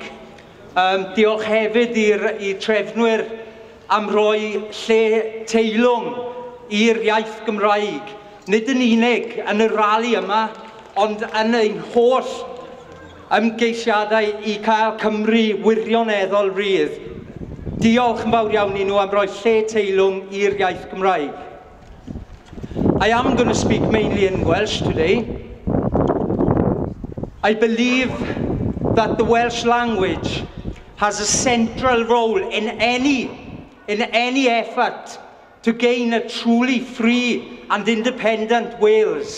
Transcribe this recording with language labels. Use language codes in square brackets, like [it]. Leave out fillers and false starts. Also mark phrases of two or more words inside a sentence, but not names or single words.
[cy] Diolch hefyd I trefnwyr am roi lle teilwng i'r iaith Gymraeg, nid yn unig yn y rali yma, ond yn ein holl ymgeisiadau I cael Cymru wirioneddol rydd. Diolch yn fawr iawn I nhw am roi lle teilwng i'r iaith Gymraeg. [en] I am going to speak mainly in Welsh today. I believe that the Welsh language has a central role in any effort to gain a truly free and independent Wales.